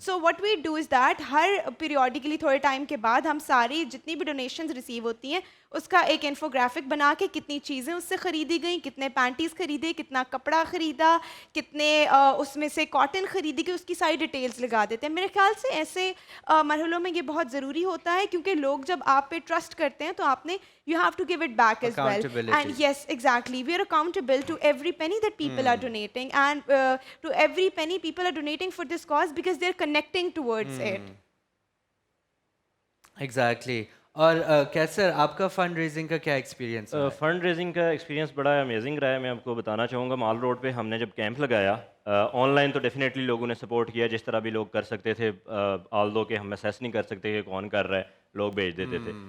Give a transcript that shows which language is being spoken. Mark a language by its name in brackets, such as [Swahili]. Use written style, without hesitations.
[English] so what we do is that [Urdu] Hare periodically تھوڑے time کے بعد ہم ساری جتنی بھی ڈونیشنز ریسیو ہوتی ہیں اس کا ایک انفوگرافک بنا کے کتنی چیزیں اس سے خریدی گئیں, کتنے پینٹیز خریدے, کتنا کپڑا خریدا, کتنے اس میں سے کاٹن خریدی گئی, اس کی ساری ڈیٹیلز لگا دیتے ہیں. میرے خیال سے ایسے مرحلوں میں یہ بہت ضروری ہوتا ہے کیونکہ لوگ جب آپ پہ ٹرسٹ کرتے ہیں تو آپ نے [English] you have to give it back as well. Accountability. And yes, exactly, we are accountable to every penny that people are donating, and to every penny people are donating for this cause because they're connecting towards it. Exactly. [Urdu] اور کیسر آپ کا fund raising کا کیا experience ہے؟ Fund raising کا experience بڑا amazing رہا ہے. میں آپ کو بتانا چاہوں گا مال روڈ پہ ہم نے جب کیمپ لگایا, آن لائن تو ڈیفینیٹلی لوگوں نے سپورٹ کیا جس طرح بھی لوگ کر سکتے تھے, آل دو کہ ہم اسیس نہیں کر سکتے کہ کون کر رہا ہے, لوگ بھیج دیتے تھے.